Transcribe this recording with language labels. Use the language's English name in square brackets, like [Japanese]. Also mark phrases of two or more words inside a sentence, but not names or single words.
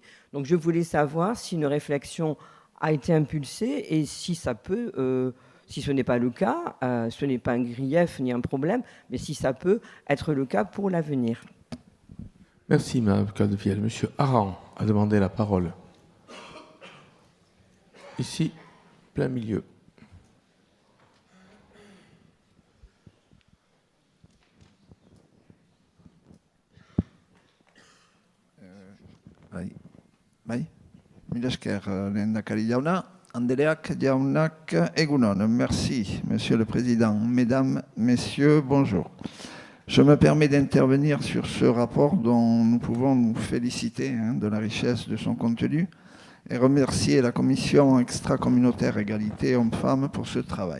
[French] Donc, je voulais savoir si une réflexion a été impulsée et si ça peut, si ce n'est pas le cas, ce n'est pas un grief ni un problème, mais si ça peut être le cas pour l'avenir. Merci, Mme Capdevielle. Monsieur Aran a demandé la parole. Ici, plein milieu. [Basque] Bai, mila esker lehendakari jauna, Andreak jaunak egunon. [French] Merci, Monsieur le Président. Mesdames, Messieurs, bonjour. Je me permets d'intervenir sur ce rapport dont nous pouvons nous féliciter de la richesse de son contenu et remercier la commission extra-communautaire égalité hommes-femmes pour ce travail.